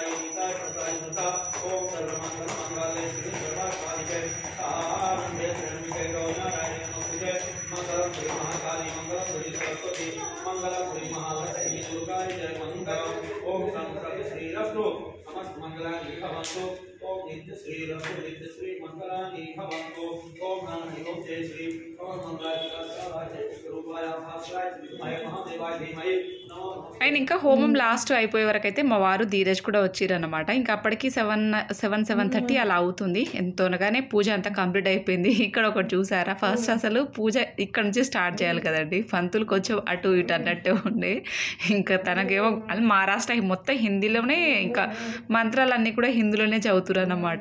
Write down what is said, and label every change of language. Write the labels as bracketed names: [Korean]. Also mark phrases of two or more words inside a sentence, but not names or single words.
[Sanskrit] गीताय प्रदाय नता ओम सर्वमंगल मंगले श्री सर्वकालिके आनंदे शरणिके गौनारायण नमोते मंगलम श्री महाकाली मंगलम श्री सरस्वती मंगलम श्री महालक्ष्मी दुर्गाय जय मंगलम ओम संकल्प श्री रस्तु समस्त मंगलानि भवन्तु ओम नित्य श्री रस्तु नित्य श्री मंगलानि भवन्तु ओम नमः ओम जय श्री ओम मंगलाय स्वरूपाय भास्कराय महादेवाय धीमहि नमो। [Telugu] అండ్ ఇంకా హోమం లాస్ట్ అయిపోయే వరకు అయితే మా వారు ధీరజ్ కూడా వచ్చిరన్నమాట. ఇంకా అప్పటికి 7:30 అలా అవుతుంది. ఎంతోనగానే పూజ అంతా కంప్లీట్ అయిపోయింది. ఇక్కడ ఒకటి చూసారా, ఫస్ట్ అసలు పూజ ఇక్కడ నుంచి స్టార్ట్ చేయాలి కదండి, పంతులు కొంచెం అటు ఇటు అన్నట్టే ఉండే. ఇంకా తనకేమో అది మహారాష్ట్ర మొత్తం హిందీలోనే, ఇంకా మంత్రాలన్నీ కూడా హిందీలోనే చదువుతారు అన్నమాట.